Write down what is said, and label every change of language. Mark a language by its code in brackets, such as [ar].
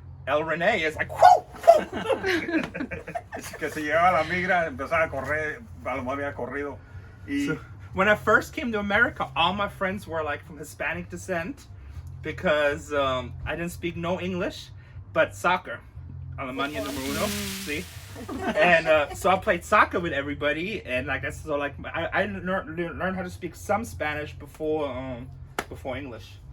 [en] El René is like, whoo, whoo. [es] Dice que si llegaba la migra, empezaba a correr, a lo mejor había corrido. Y [en] So, when I first came to America, all my friends were like from Hispanic descent because I didn't speak no English, but soccer. [es] Alemania numero uno, [en] see? And so I played soccer with everybody, and like that's so like I learned how to speak some Spanish before English.